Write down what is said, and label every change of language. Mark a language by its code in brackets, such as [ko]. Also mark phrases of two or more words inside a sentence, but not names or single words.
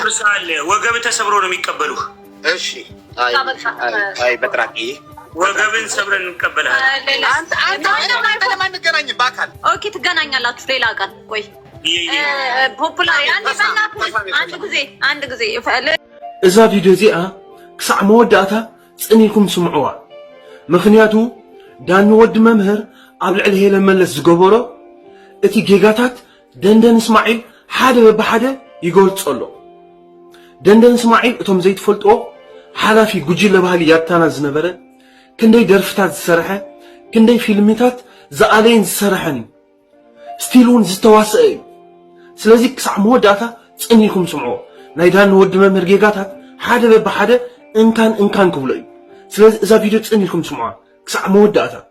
[am] ምሳሌ ወገብ ተሰብሮ ነው የሚቀበሉህ እሺ አይ በጥራቂ ወገብን ሰብረን እንቀበላለን አንተ ለማን እንገናኝ ባካል ኦኬ ትገናኛላችሁ ሌላ ቀን ቆይ ፖፑላር አንድ ጊዜ [ti] እዛ ቪዲዮ እዚኣ ክሳዕ መወዳእታ ጽኒልኩም ስምዑዋ ምክንያቱ ዳኒ ወዲ መምህር ኣብ ልዕሊ ሄለን መለስ ዝገበሮ እቲ ጌጋታት ደንደን እስማዒል ሓደ በብሓደ ይገልጸሎ ደንደን እስማዒል እቶም ዘይትፈልጥዎ ሓላፊ ጉጅለ ባህሊ ያታና ዝነበረ ክንደይ ደርፍታት ዝሰርሐ ክንደይ ፊልምታት ዝኣለይን ዝሰርሐን ስቲል እውን ዝተዋስአ እዩ ስለዚ ክሳዕ መወዳእታ ጽኒልኩም ስምዑዎ ናይ ዳኒ ወዲ መምህር ጌጋታት ሓደ በብሓደ እንካን ክብሎ እዩ ስለዚ እዛ ቪድዮ ጽኒልኩም ስምዑዋ ክሳዕ መወዳእታ